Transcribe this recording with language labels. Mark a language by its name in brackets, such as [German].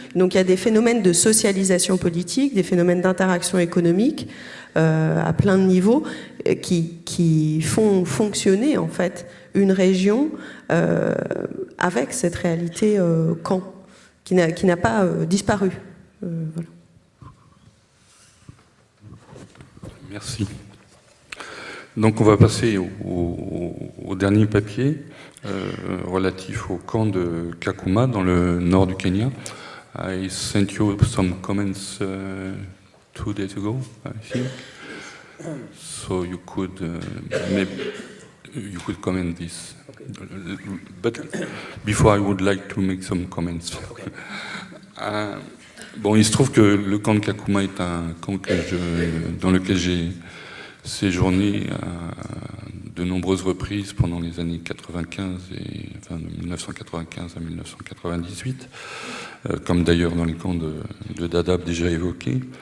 [French] Donc il y a des phénomènes de socialisation politique, des phénomènes d'interaction économique à plein de niveaux qui font fonctionner en fait une région avec cette réalité camp qui n'a pas disparu. Voilà. Merci. Donc on va passer au au dernier papier relatif au camp de Kakuma dans le nord du Kenya. [English] I sent you some comments 2 days ago, I think. So you could maybe you could comment this. Okay. But before I would like to make some comments. Okay. [French] Bon, il se trouve que le camp de Kakuma est un camp dans lequel j'ai séjourné de nombreuses reprises pendant les années 95 de 1995 à 1998, comme d'ailleurs dans les camps de Dadaab déjà évoqués.